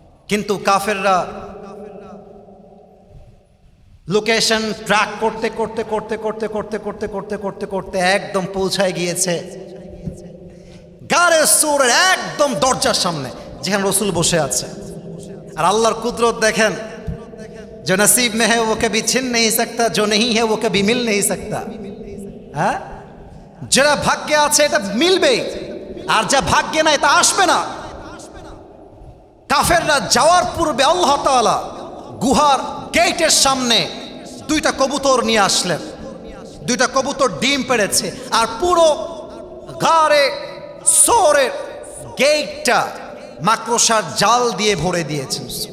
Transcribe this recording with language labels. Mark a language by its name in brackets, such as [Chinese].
[Bangla] কিন্তু কাফেররা location track করতে করতে করতে করতে করতে করতে করতে করতে করতে একদম পৌঁছায় গিয়েছে গারে সূরের একদম দরজার সামনে, যেখানে রসুল বসে আছে। আর আল্লাহর কুদরত দেখেন, [Hindi] जो नसीब में है वो कभी छिन नहीं सकता, जो नहीं है वो कभी मिल नहीं सकता। [Bangla] হ্যাঁ, যারা ভাগ্যে আছে এটা মিলবেই, আর যা ভাগ্যে নাই তা আসবে না। কাফেররা যাওয়ার পূর্বে আল্লাহ তাআলা গুহার গেটের সামনে দুইটা কবুতর নিয়ে আসলেন। দুইটা কবুতর ডিম পেড়েছে, আর পুরো গারে সোরের গেটটা মাকড়সার জাল দিয়ে ভরে দিয়েছেন।